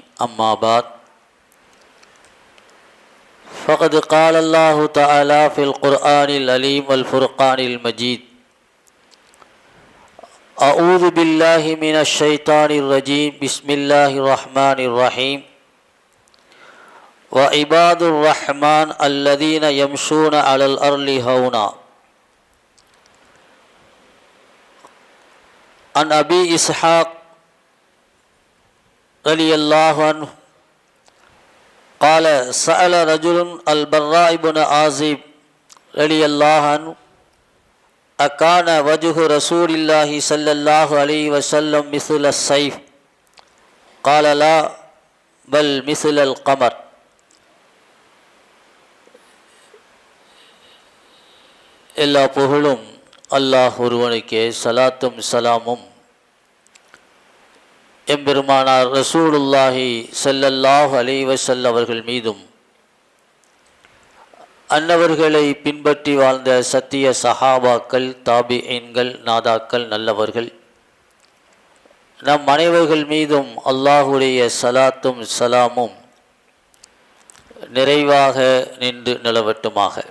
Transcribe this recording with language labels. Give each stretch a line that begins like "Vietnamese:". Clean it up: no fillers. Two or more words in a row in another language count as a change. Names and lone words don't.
Arabic: أما بعد. فقد قال الله تعالى في القرآن العليم والفرقان المجيد. أعوذ بالله من الشيطان الرجيم. بسم الله الرحمن الرحيم. وعباد الرحمن الذين يمشون على الأرض هونا. عن أبي إسحاق رضي الله عنه قال سأل رجل البراء بن عازب رضي الله عنه أكان وجه رسول الله صلى الله عليه وسلم مثل السيف؟ قال لا بل مثل القمر.
Tamil: எல்லா புகழும் அல்லாஹ் ஒருவனுக்கே. சலாத்தும் சலாமும் எம்பெருமானார்
Arabic: رسول الله صلى الله عليه وسلم
Tamil: அவர்கள் மீதும் அன்னவர்களை பின்பற்றி வாழ்ந்த சத்திய சஹாபாக்கள், தாபிஈன்கள், நாதாக்கள், நல்லவர்கள் நம் அனைவர்கள் மீதும் அல்லாஹுடைய சலாத்தும் சலாமும் நிறைவாக நின்று நிலவட்டுமாக.